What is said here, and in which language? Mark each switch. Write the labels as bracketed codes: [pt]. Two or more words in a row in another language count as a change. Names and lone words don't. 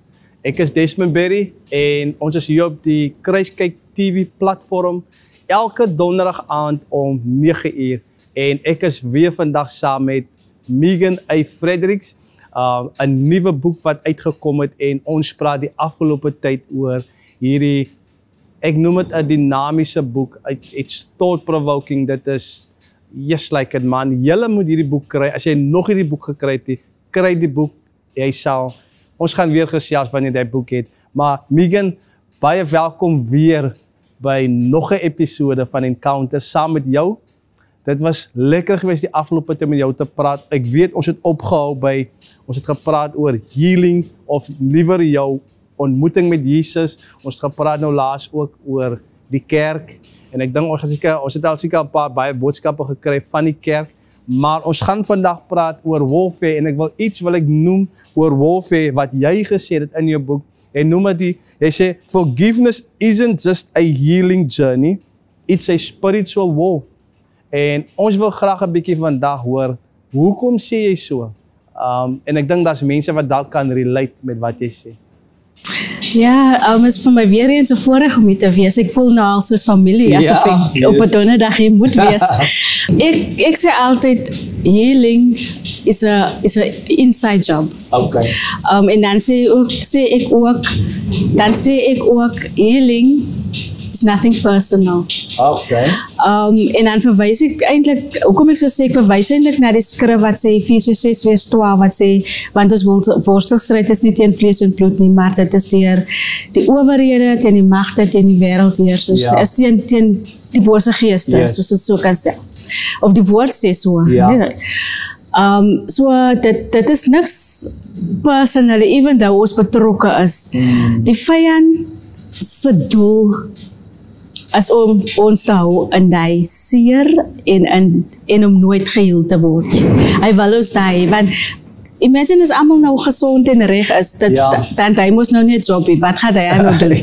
[af] Ek is Desmond Berry en ons is hier op die Kruiskyk TV platform elke donderdag aand om 9 uur. En ek is weer vandag saam met Megan A. Fredericks, 'n nuwe boek wat uitgekom het en ons praat die afgelope tyd oor hierdie, ek noem dit 'n dinamiese boek, [en] it's thought-provoking, [af] dit is [en] yes, like it man, [af] julle moet hierdie boek kry. As jy nog hierdie boek gekry het, kry die boek. Jy sal, ons gaan weer gesels wanneer jy die boek het. Maar Megan, baie welkom weer by nog 'n episode van Encounter saam met jou. Dit was lekker geweest die afgelope tyd met jou te praat. Ek weet ons het opgehou by, ons het gepraat oor healing of liewer jou ontmoeting met Jesus. Ons het gepraat nou laas ook oor die kerk. En ek dink ons het al seker 'n paar baie boodskappe gekry van die kerk, maar ons gaan vandag praat oor warfare en ek wil ek noem oor warfare wat jy gesê het in jou boek. Jy noem dit, jy sê [en] forgiveness isn't just a healing journey, it's a spiritual war. [af] En ons wil graag 'n bietjie vandag hoor, hoekom sê jy so? En ek dink daar's mense wat dalk kan relate met wat jy sê. Ja, is vir my weer eens 'n voorreg om hier te wees. Ek voel nou al soos familie, asof ek op 'n donderdag hier moet wees. ek sê altyd, [en] healing is a inside job. Okay. [af] En dan sê ek ook, [en] healing is nothing personal. Okay. [af] En dan verwys ek eintlik, hoekom ek so sê, ek verwys eintlik na die skrif wat sê Efesiërs 6:12 wat sê, want ons worstelstryd is nie teen vlees en bloed nie, maar dit is deur die owerhede, teen die magte, teen die wêreldheersers, is teen die bose geeste, soos ons so kan sê. Of die woord sê so. Ja. So dit is niks personal, even though ons betrokke is. Die vyand se doel as om ons te hou in die seer en om nooit geheel te word. Hy wil ons daai, want imagine as almal nou gesond en reg is, dan hy moes nou nie 'n job hê, wat gaan hy nou doen?